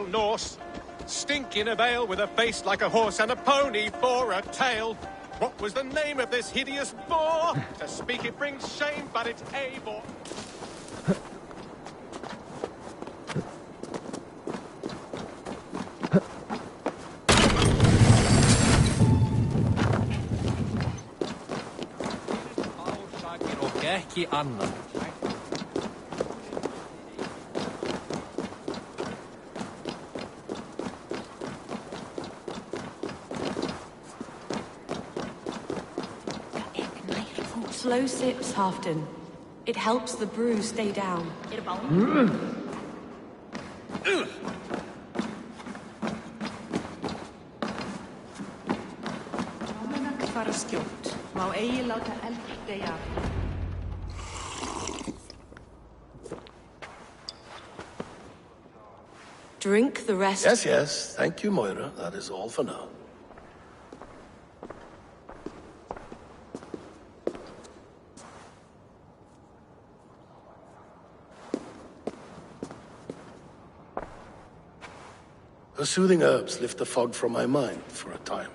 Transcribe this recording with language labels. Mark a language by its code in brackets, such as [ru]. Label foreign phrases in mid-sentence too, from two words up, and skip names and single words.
[en] Norse, stinking of ale with a face like a horse and a pony for a tail. What was the name of this hideous boar? To speak it brings shame, but it's Eivor. [is] Ekki annað. [en] Slow sips, Halfdan. It helps the brew stay down. [is] Fara skjótt. Má eigi láta eld deyja. [en] Drink the rest. Yes, yes. Thank you, Moira. That is all for now. Her soothing herbs lift the fog from my mind for a time.